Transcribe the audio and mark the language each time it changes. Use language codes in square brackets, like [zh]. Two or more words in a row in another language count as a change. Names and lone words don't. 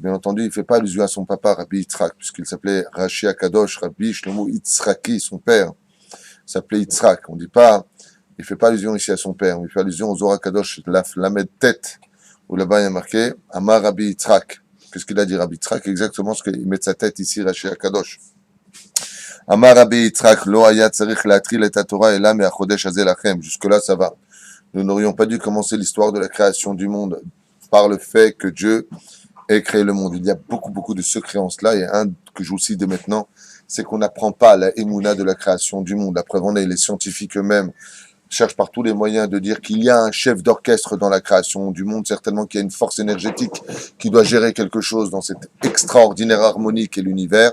[fr] Bien entendu, il ne fait pas allusion à son papa, Rabbi Yitzhak, puisqu'il s'appelait Rashi Akadosh, Rabbi Shlomo Yitzhaki, son père s'appelait Yitzhak. On ne dit pas, il ne fait pas allusion ici à son père, il fait allusion au Zohar Kadosh, la Lamed tête, où là-bas il y a marqué [he] אמר רבי יצחק. [fr] Qu'est-ce qu'il a dit Rabbi Yitzhak? Exactement ce qu'il met de sa tête ici, Rashi Akadosh. [he] אמר רבי יצחק, לא היה צריך להתחיל את התורה אלא מהחודש הזה לכם. [fr] Jusque-là, ça va. Nous n'aurions pas dû commencer l'histoire de la création du monde par le fait que Dieu ait créé le monde. Il y a beaucoup de secrets en cela. Et un que je vous cite de maintenant, c'est qu'on n'apprend pas la émouna de la création du monde. La preuve en est, les scientifiques eux-mêmes cherchent par tous les moyens de dire qu'il y a un chef d'orchestre dans la création du monde, certainement qu'il y a une force énergétique qui doit gérer quelque chose dans cette extraordinaire harmonie qu'est l'univers.